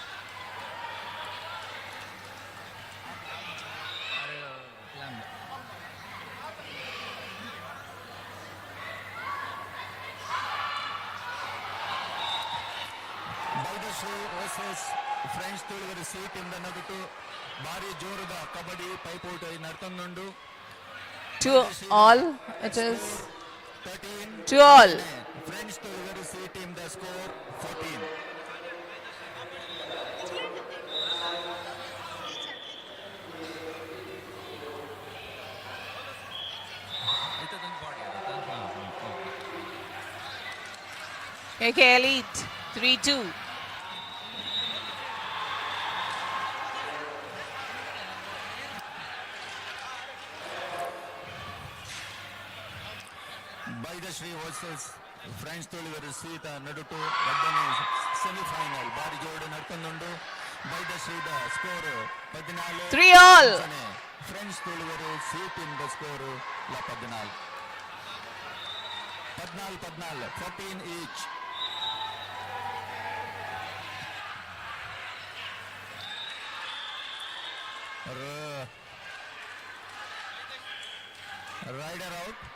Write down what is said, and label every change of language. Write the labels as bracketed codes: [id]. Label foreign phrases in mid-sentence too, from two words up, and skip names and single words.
[tcy] Vaidashri versus French Tulver C team ಅನ್ನೋದು ಭಾರಿ ಜೋರದ ಕಬಡ್ಡಿ ಪೈಪೋಟಿ ನಡ್ತೊಂದುಂಡು [en] 2-all. It is 13 2-all. French Tulver C team the score 14. KK Elite 3-2. [tcy] Vaidashri versus French Tulver C ನಡುಟು ಎರಡನೇ ಸೆಮಿಫೈನಲ್ ಭಾರಿ ಜೋಡಿ ನಡ್ಕೊಂಡುಂಡು Vaidashri ದ ಸ್ಕೋರ್ 14 [en] 3-all. [tcy] French Tulver C team ದ ಸ್ಕೋರ್ 14 14 each. [en] Rider out.